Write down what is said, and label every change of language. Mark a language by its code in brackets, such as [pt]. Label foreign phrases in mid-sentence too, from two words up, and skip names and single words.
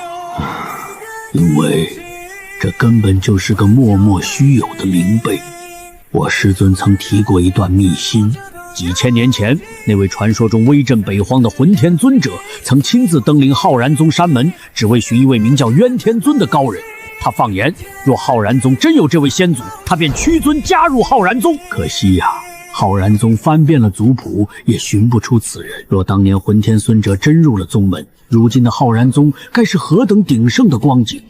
[zh] 因為這根本就是個默默虛有的名輩。我師尊曾提過一段秘辛，幾千年前，那位傳說中威震北荒的混天尊者，曾親自登臨浩然宗山門，只為尋一位名叫渊天尊的高人。他放言，若浩然宗真有這位先祖，他便屈尊加入浩然宗。可惜呀，浩然宗翻遍了族譜，也尋不出此人。若當年混天尊者真入了宗門，如今的浩然宗該是何等鼎盛的光景。